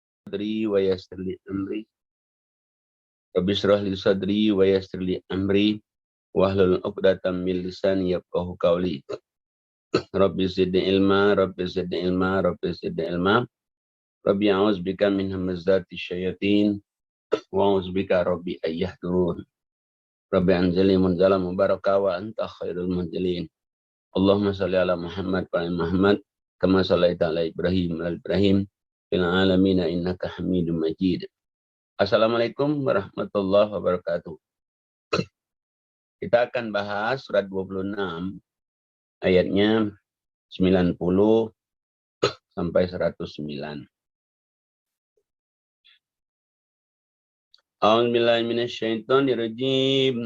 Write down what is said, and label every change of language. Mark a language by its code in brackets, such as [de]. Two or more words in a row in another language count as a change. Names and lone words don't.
[ar] صدري ويسر لي أمري. رب اشرح لي صدري ويسر لي أمري. واحلل عقدة من لساني يفقهوا قولي. رب زدني علما رب زدني علما رب زدني علما. رب أعوذ بك من همزات الشياطين وأعوذ بك رب أن يحضرون. رب أنزلني منزلا مباركا وأنت خير المنزلين. اللهم صل على محمد وعلى محمد كما صليت على إبراهيم وعلى إبراهيم في العالمين إنك حميد مجيد. السلام عليكم ورحمة الله وبركاته. [id] Kita akan bahas surat 26 ayatnya 90 sampai 109. [ar] أعوذ بالله من الشيطان الرجيم.